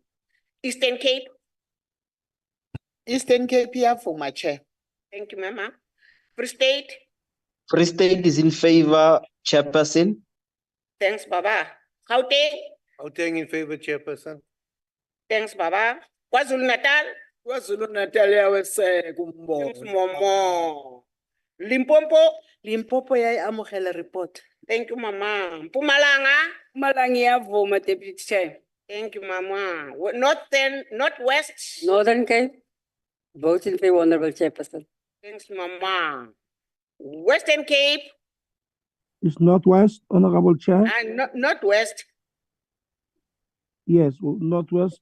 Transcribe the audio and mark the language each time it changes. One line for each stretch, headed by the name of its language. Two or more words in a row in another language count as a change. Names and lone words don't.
English: Eastern Cape. Eastern Cape here for my chair. Thank you, Mama. Free State. Free State is in favor, Chairperson. Thanks, Baba. Gauteng. Gauteng in favor, Chairperson. Thanks, Baba. KwaZulu Natal.
Zulu: KwaZulu Natal yawese kumbono.
English: Thanks, Momo. Limpopo.
Northern Sotho: Limpopo yayamogela report.
English: Thank you, Mama. Mpumalanga.
Zulu: Mpumalanga iyavuma,
English: Deputy Chair. Thank you, Mama. Northwest. Northern Cape, vote in favor, Honorable Chairperson. Thanks, Mama. Western Cape. It's Northwest, Honorable Chair. And Northwest. Yes, Northwest